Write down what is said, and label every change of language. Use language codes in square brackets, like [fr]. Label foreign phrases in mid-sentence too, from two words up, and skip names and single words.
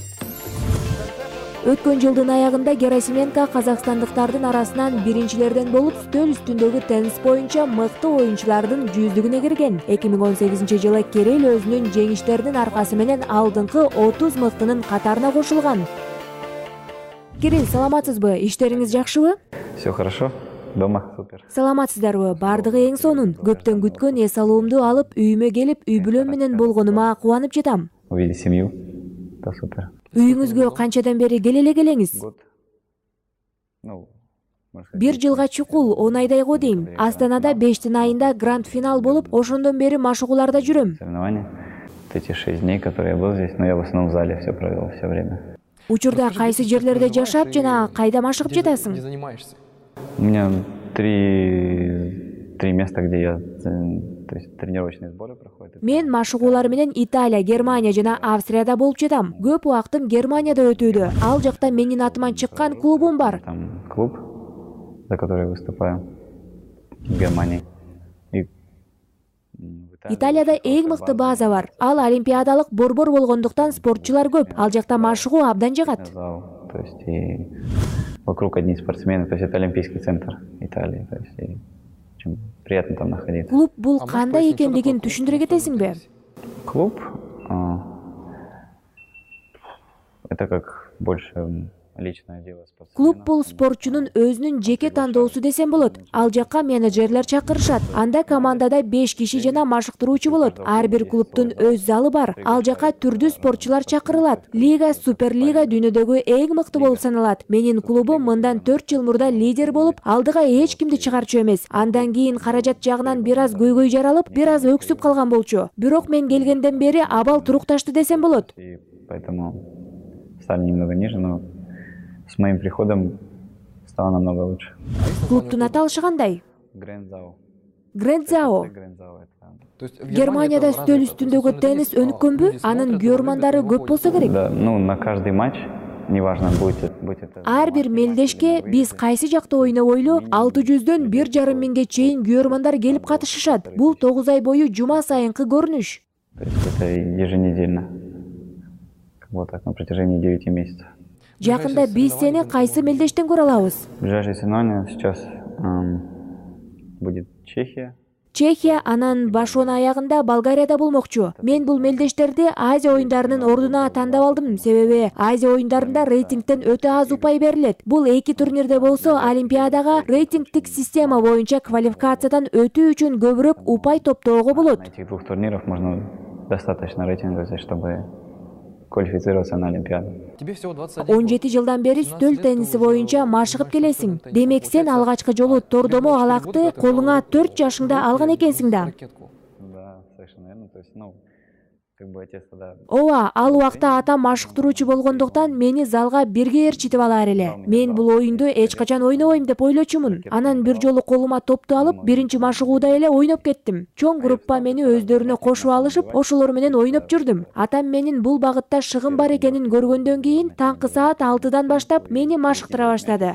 [ky] Өткөн жылдын аягында Герасименко казакстандыктардын арасынан биринчилерден болуп, үстөл үстүндөгү теннис боюнча мыкты оюнчулардын 100-дүгүнө кирген. 2018-жылы Кирилл өзүнүн жеңиштеринин аркасы менен алдыңкы 30 мыктынын катарына кошулган. Кирилл, саламатсызбы? Иштериңиз жакшыбы? [ru] Все хорошо. Дома супер. [ky] Саламатсыздарбы? Бардыгы эң сонун. Көптөн күткөн эс алуумду алып, үйүмө келип, үй бүлөм менен болгонума кубанып жатам. [ru] Увидеть семью. Да супер. [ky] Үйүңүзгө канчадан бери келе келеңиз? Бир жылга чукул 10 айдай го дейм. Астанада 5 айында гранд финал болуп, ошондон бери машыгууларда жүрөм. [ru] Соревнования. Эти 6 дней, которые я был здесь, но я в основном в зале все провел все время. [ky] Учурда кайсы жерлерде жашап жана кайда машыгып жатасың? [ru] У меня 3 3 места, где я, то есть тренировочные сборы проходят. [ky] Мен машыгуулар менен Италия, Германия жана Австрияда болуп жатам. Көп убактым Германияда өтүүдө. Ал жакта менин атыман чыккан клубум бар. [ru] Там клуб, за который выступаю в Германии. И в [ky] Италияда эң мыкты база бар. Ал олимпиадалык борбор болгондуктан спортчулар көп. Ал жакта машыгуу абдан жагат. [ru] зал, то есть и вокруг одни спортсмены, то есть это олимпийский центр Италии, то есть и очень приятно там находиться. [ky] Клуб бул кандай экендигин түшүндүрө кетесиңби? [ru] Клуб это как больше личное дело спортсмена. [ky] Клуб бул спортчунун өзүнүн жеке тандоосу десем болот. Ал жакка менеджерлер чакырышат. Анда командада 5 киши жана машыктыруучу болот. Ар бир клубтун өз залы бар. Ал жакка түрдүү спортчулар чакырылат. Лига, Суперлига дүйнөдөгү эң мыкты болуп саналат. Менин клубум мындан 4 жыл мурда лидер болуп, алдыга эч кимди чыгарчу эмес. Андан кийин каражат жагынан бир аз көйгөй жаралып, бир аз өксүп калган болчу. Бирок мен келгенден бери абал турукташты десем болот. [ru] И поэтому стали немного ниже, но с моим приходом стало намного лучше. [ky] Клубтун аталышы кандай? Грэнзао. Грэнзао. [ru] Грэнзао это... [ky] Германияда стөл үстүндөгү теннис өнүккөнбү? Анын көрмандары көп болсо керек. [ru] Да, ну на каждый матч, неважно, будет это... [ky] Ар бир мелдешке биз кайсы жакта ойнобойлу 600дөн 1,5 миңге чейин көрмандар келип катышышат. Бул 9 ай бою жума сайынкы көрүнүш. [ru] То есть это еженедельно. Вот так, на протяжении 9 месяцев. [ky] Жакында биз сени кайсы мелдештен көрө алабыз? [ru] Ближайшее соревнование сейчас будет Чехия. [ky] Чехия, анан башонун аягында Болгарияда болмокчу. Мен бул мелдештерди Азия оюндарынын ордуна тандап алдым, себеби Азия оюндарында рейтингтен өтө аз упай берилет. Бул эки турнирде болсо Олимпиадага рейтингтик система боюнча квалификациядан өтүү үчүн көбүрөөк упай топтоого болот. [ru] На этих 2 турниров можно достаточно рейтинга взять, чтобы квалифицироваться на Олимпиаду. [ky] 17 жылдан бери стөл тенниси боюнча машыгып келесиң. Демек сен алгачкы жолу тордомо алакты колуңа 4 жашыңда алган экенсиң да. [ru] Да, совершенно верно. То есть, ну, как бы отец тогда... [ky] Ооба, ал убакта атам машыктыруучу болгондуктан мени залга бирге ээрчитип алар эле. Мен бул оюнду эч качан ойнобойм деп ойлочумун. Анан бир жолу колума топту алып, биринчи машыгууда эле ойноп кеттим. Чоң группа мени өздөрүнө кошуп алышып, ошолор менен ойноп жүрдүм. Атам менин бул багытта шыгым бар экенин көргөндөн кийин таңкы саат 6-дан баштап мени машыктыра баштады.